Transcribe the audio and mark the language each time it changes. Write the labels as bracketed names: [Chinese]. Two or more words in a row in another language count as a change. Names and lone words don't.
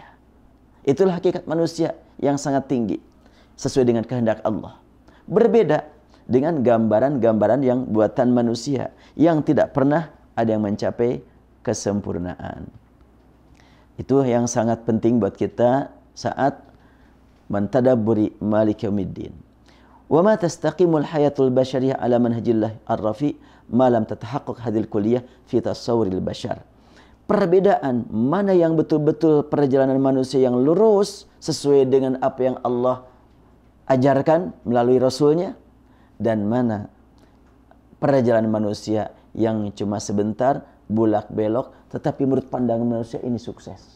[Indonesian] Itulah hakikat manusia yang sangat tinggi, sesuai dengan kehendak Allah. Berbeda dengan gambaran-gambaran yang buatan manusia, yang tidak pernah ada yang mencapai kesempurnaan. Itu yang sangat penting buat kita saat mentadabburi [Arabic] مالك يوم الدين. وما تستقيم الحياة البشرية على منهج الله الرفيع ما لم تتحقق هذه الكلية في تصور البشر. [Indonesian] Perbedaan mana yang betul-betul perjalanan manusia yang lurus sesuai dengan apa yang Allah ajarkan melalui Rasulnya, dan mana perjalanan manusia yang cuma sebentar bulak belok, tetapi menurut pandangan manusia ini sukses.